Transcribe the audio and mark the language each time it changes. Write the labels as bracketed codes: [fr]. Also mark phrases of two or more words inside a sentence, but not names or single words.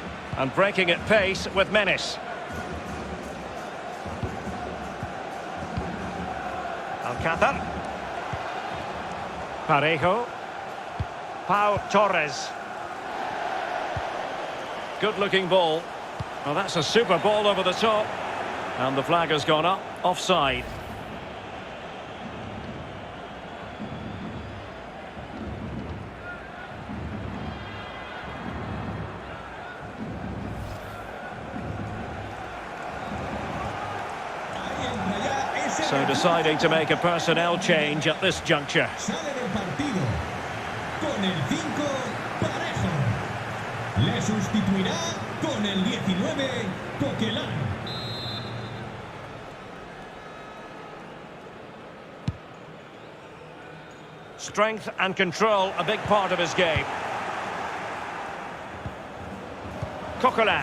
[en] And breaking at pace with menace. Alcázar. Parejo. Pau Torres. Good-looking ball. Well, that's a super ball over the top. And the flag has gone up. Offside. So deciding to make a personnel change at this juncture. [es] Sale del partido con el 5 Parejo. Le sustituirá con el 19 Coquelin. [en] Strength and control, a big part of his game. Coquelin.